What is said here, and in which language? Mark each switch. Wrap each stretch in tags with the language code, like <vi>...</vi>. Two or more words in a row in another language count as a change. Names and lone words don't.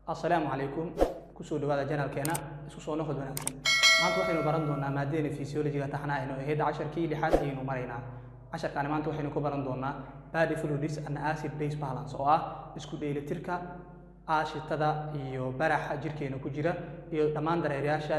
<ar>السلام عليكم كسو دوادا جنال كينا اسو سو نخد وناكسن</ar> <so>maanta waxaynu baran doonaa maadada physiology-ga taxanaayno ee casharkii lixaad aynu maraynaa casharkan maanta waxaynu ku baran doonaa</so> <en>body fluids and acid base balance</en> <so>oo ah isku dheelitirka aashitada iyo baraxa jirkeena ku jira iyo dhammaan dareerayaasha</so>